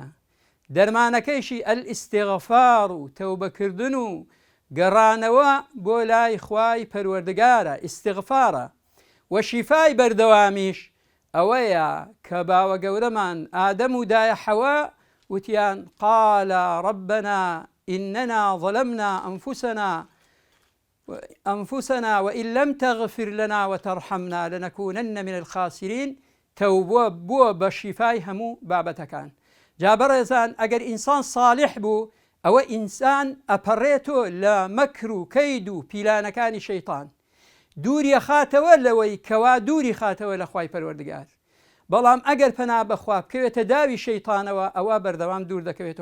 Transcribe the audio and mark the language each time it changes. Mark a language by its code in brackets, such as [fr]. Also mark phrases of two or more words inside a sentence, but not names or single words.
[ckb] دەرمانەکەیشی ئەلئیستیغفار و تەوبەکردن و گەڕانەوە بۆ لای خوای پەروەردگارە، ئیستیغفارە. و شیفای بەردەوامیش ئەوەیە کە باوە گەورەمان ئادەم و دایە حەوا وتیان [ar] قال ربنا إننا ظلمنا أنفسنا وإن لم تغفر لنا وترحمنا لنكونن من الخاسرين. [ckb] توبة بووە بە شیفای هەموو بابەتەکان. جا بەڕێزان ئەگەر ئینسان صالح بوو، ئەوە ئینسان ئەپەڕێتۆ لە مەکر و کەید و پیلانەکانی شەیطان، دووری خاتەوە لەوەی کەوا دووری خاتەوە لە خوای پەروەردگار. بەڵام ئەگەر پەنا بەخوا بکەوێتە داوی شەیطانەوە، ئەوە بەردەوام دوور دەکەوێتەوە.